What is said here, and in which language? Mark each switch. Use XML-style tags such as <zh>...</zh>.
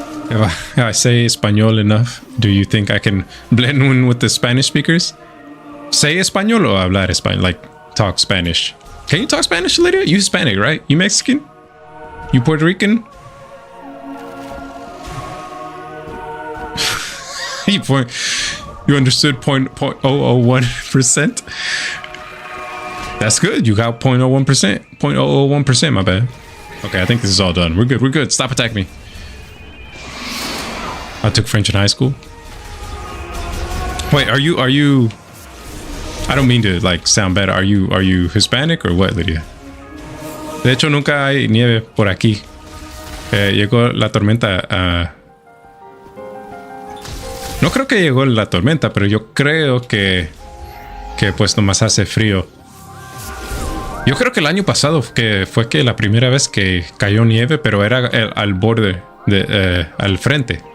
<en>If I say español enough, do you think I can blend in with the Spanish speakers? Say español or</en> <es>hablar español,</es> <en>like talk Spanish. Can you talk Spanish, Lydia? You Hispanic, right? You Mexican? You Puerto Rican? You understood 0.001%? That's good. You got 0.01%. 0.001%, my bad. Okay, I think this is all done. We're good. We're good. Stop attacking me. I took French in high school. Wait, are you I don't mean to like sound bad. Are you Hispanic or what, Lydia?</en> <es>De hecho, nunca hay nieve por aquí. Llegó la tormenta. No creo que llegó la tormenta, pero yo creo que pues nomás hace frío. Yo creo que el año pasado fue que la primera vez que cayó nieve, pero era al borde al frente.</es>